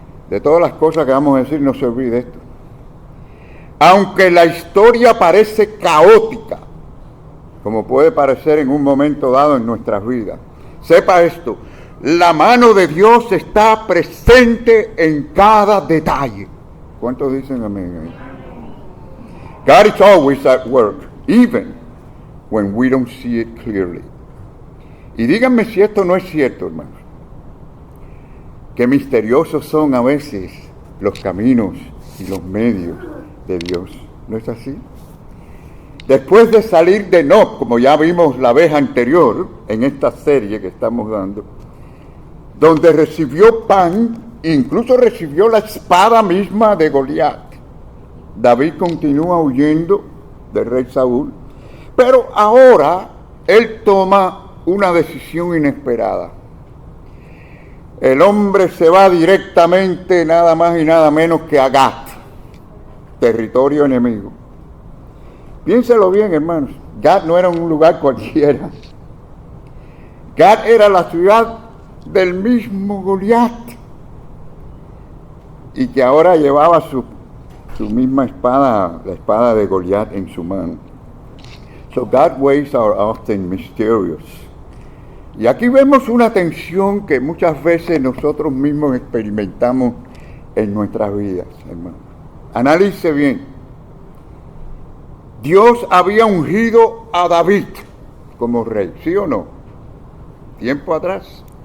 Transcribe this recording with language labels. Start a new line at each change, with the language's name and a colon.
Spanish: De todas las cosas que vamos a decir, no se olvide esto. Aunque la historia parece caótica, como puede parecer en un momento dado en nuestras vidas, sepa esto, la mano de Dios está presente en cada detalle. ¿Cuántos dicen amén?
English: God is always at work, even when we don't see it clearly.
Spanish: Y díganme si esto no es cierto, hermanos. Qué misteriosos son a veces los caminos y los medios de Dios. ¿No es así? Después de salir de Nob, como ya vimos la vez anterior en esta serie que estamos dando, donde recibió pan, incluso recibió la espada misma de Goliat, David continúa huyendo del rey Saúl, pero ahora él toma una decisión inesperada. El hombre se va directamente nada más y nada menos que a Gat, territorio enemigo. Piénselo bien, hermanos. Gat no era un lugar cualquiera. Gat era la ciudad del mismo Goliat, y que ahora llevaba su misma espada, la espada de Goliat, en su mano.
English: So God's ways are often mysterious.
Spanish: Y aquí vemos una tensión que muchas veces nosotros mismos experimentamos en nuestras vidas, hermano. Analice bien. Dios había ungido a David como rey, ¿sí o no? Tiempo atrás.